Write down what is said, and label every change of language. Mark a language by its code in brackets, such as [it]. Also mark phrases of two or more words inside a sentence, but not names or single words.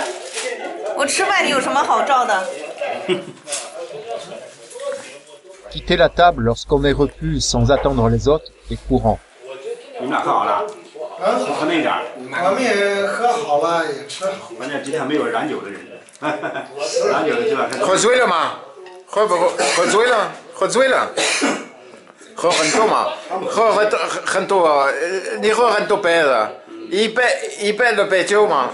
[zh] 我吃饭你有什么好照的？ [fr] quitter la table lorsqu'on est repu sans attendre les autres est courant. [zh] 你们俩喝好了？喝那点儿。我们也喝好了，也吃好。关键今天没有染酒的人。染酒的这两天。喝醉了吗？喝醉了？喝醉了？喝很多嘛？喝很多，你喝很多杯子，一杯的白酒嘛？